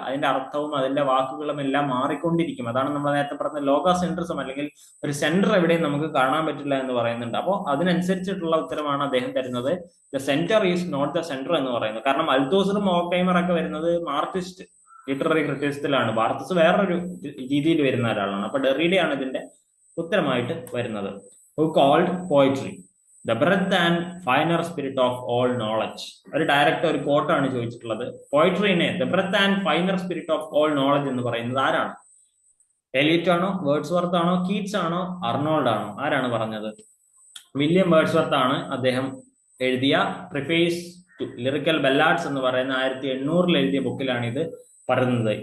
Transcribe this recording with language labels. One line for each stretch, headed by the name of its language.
Malayalam: അതിന്റെ അർത്ഥവും അതിന്റെ വാക്കുകളും എല്ലാം മാറിക്കൊണ്ടിരിക്കും. അതാണ് നമ്മൾ നേരത്തെ പറഞ്ഞ ലോഗോസെൻട്രിസം, അല്ലെങ്കിൽ ഒരു സെന്റർ എവിടെയും നമുക്ക് കാണാൻ പറ്റില്ല എന്ന് പറയുന്നുണ്ട്. അപ്പോൾ അതിനനുസരിച്ചിട്ടുള്ള ഉത്തരമാണ് അദ്ദേഹം തരുന്നത്. The centre is not the centre എന്ന് പറയുന്നത്. കാരണം അൽതൂസറും ഹോക്കൈമറൊക്കെ വരുന്നത് മാർക്സിസ്റ്റ് ലിറ്റററി ക്രിറ്റിസിസത്തിലാണ്. ബാർത്തസ് വേറൊരു രീതിയിൽ വരുന്ന ഒരാളാണ്. അപ്പൊ ഡെറീഡയാണ് ഇതിന്റെ ഉത്തരമായിട്ട് വരുന്നത്.
English: Who called poetry the breadth and finer spirit of all knowledge.
Malayalam: ഒരു ഡയറക്റ്റ് ഒരു കോട്ടാണ് ചോദിച്ചിട്ടുള്ളത്. പോയിട്രീനെ the breath and finer spirit of all knowledge എന്ന് പറയുന്നത് ആരാണ്? എലിയറ്റ് ആണോ, വേർഡ്സ്വർത്ത് ആണോ, കീറ്റ്സ് ആണോ, അർണോൾഡ് ആണോ? ആരാണ് പറഞ്ഞത്? വില്യം വേർഡ്സ്വർത്ത് ആണ്. അദ്ദേഹം എഴുതിയ പ്രിഫേസ് ടു ലിറിക്കൽ ബെല്ലാഡ്സ് എന്ന് പറയുന്ന 1800 എഴുതിയ ബുക്കിലാണ് ഇത് പറയുന്നത്.